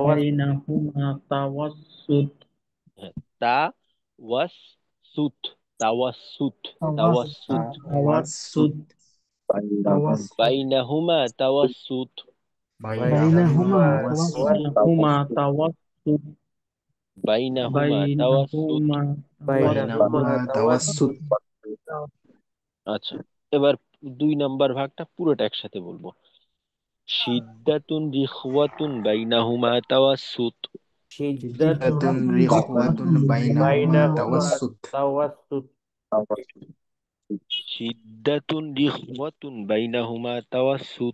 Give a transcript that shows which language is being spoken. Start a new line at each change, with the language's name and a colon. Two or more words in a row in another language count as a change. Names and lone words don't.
Arabic: হ্যাঁ, توسط توسط توسط তাওয়াসসুত بينهما توسط বাইনাহুমা بينهما توسط বাইনাহুমা বাইনাহুমা তাওয়াসসুত তাওয়াসসুত
Bangla: আচ্ছা, এবার 2 নম্বর ভাগটা পুরোটা একসাথে বলবো।
Arabic: شدة رخوة بينهما توسط شدة رخوة بينهما বাইনাহুমা তাওয়াসসুত তাওয়াসসুত شدة رخوة بينهما توسط